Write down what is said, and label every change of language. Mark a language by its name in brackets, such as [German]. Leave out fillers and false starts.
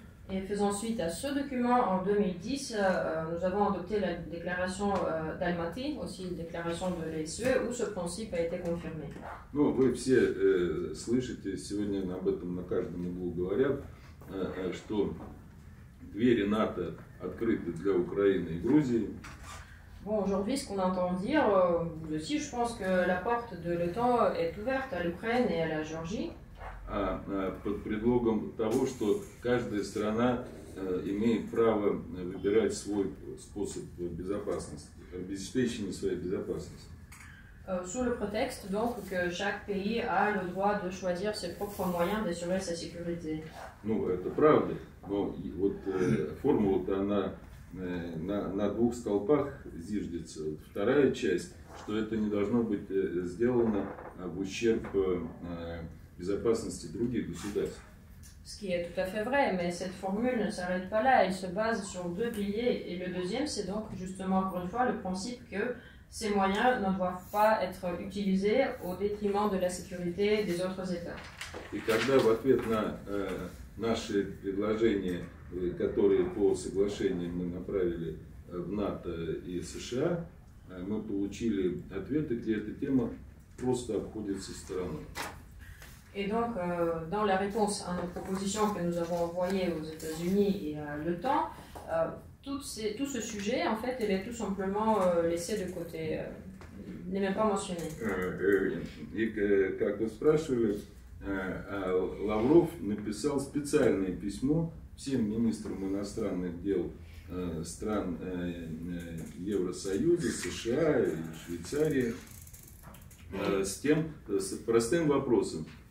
[French] Et faisant suite à ce document, en 2010, nous avons adopté la déclaration d'Almaty, aussi une déclaration de l'USCE, où ce principe a été confirmé. [Russian] Ну, вы все слышите, сегодня об этом на каждом углу говорят, что двери НАТО открыты для Украины и Грузии. [French] Bon, aujourd'hui, ce qu'on entend dire, vous aussi, je pense que la porte de l'OTAN est ouverte à l'Ukraine et à la Géorgie. [Russian] Под предлогом того, что каждая страна имеет право выбирать свой способ безопасности, обеспечения своей безопасности. [French] Sous le prétexte donc que chaque pays a le droit de choisir ses propres moyens d'assurer sa sécurité. [Russian] Ну, это правда, но вот формула-то она на двух столпах зиждется. Вторая часть, что это не должно быть сделано в ущерб безопасности других государств. [French] Ce qui est tout à fait vrai, mais cette formule ne s'arrête pas là, elle se base sur deux piliers. Et le deuxième, c'est donc justement encore une fois le principe que ces moyens ne doivent pas être utilisés au détriment de la sécurité des autres États. [Russian] И когда в ответ наши предложения, которые по соглашению мы направили в НАТО и США, мы получили ответы, где эта тема просто обходится стороной. [French] Et donc, dans la réponse à nos propositions que nous avons envoyées aux États-Unis et à l'OTAN, tout ce sujet, en fait, il est tout simplement laissé de côté, n'est même pas mentionné. [Russian] И как вы спрашивали, Лавров написал специальное письмо всем министрам иностранных дел стран Евросоюза, США и Швейцарии с простым вопросом.